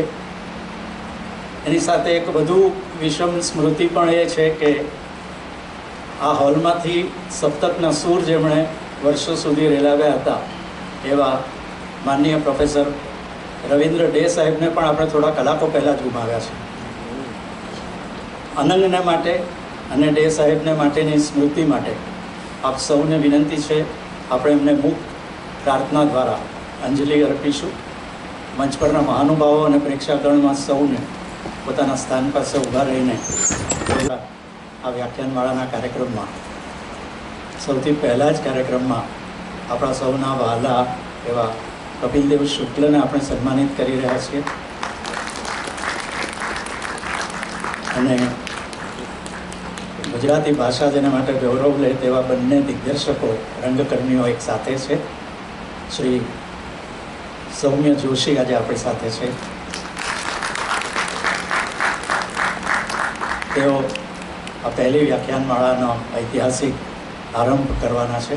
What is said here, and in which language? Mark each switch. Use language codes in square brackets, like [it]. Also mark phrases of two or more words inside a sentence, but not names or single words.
[gu] એની સાથે એક વધુ વિષમ સ્મૃતિ પણ એ છે કે આ હોલમાંથી સપ્તકના સૂર જેમણે વર્ષો સુધી રેલાવ્યા હતા એવા માનનીય પ્રોફેસર રવિન્દ્ર ડે સાહેબને પણ આપણે થોડા કલાકો પહેલાં જ ગુમાવ્યા છે। અનંગને માટે અને ડે સાહેબને માટેની સ્મૃતિ માટે આપ સૌને વિનંતી છે આપણે એમને મુક્ત પ્રાર્થના દ્વારા અંજલિ અર્પીશું। મંચ પરના મહાનુભાવો ઔર પ્રેક્ષાગણમાં સૌને પોતાના સ્થાન પર ઊભા રહીને આ વ્યાખ્યાનમાળાના કાર્યક્રમમાં સૌથી પહેલા જ કાર્યક્રમમાં આપણા સૌના વહાલા એવા કપિલદેવ શુક્લને આપણે સન્માનિત કરી રહ્યા છીએ અને ગુજરાતી ભાષા જેના માટે ગૌરવ લે તેવા બંને દિગ્દર્શકો રંગકર્મીઓ એક સાથે છે। શ્રી સૌમ્ય જોશી આજ અપની સાથે છે। તેઓ આ પહેલી વ્યાખ્યાનમાળાનો ઐતિહાસિક આરંભ કરવાના છે।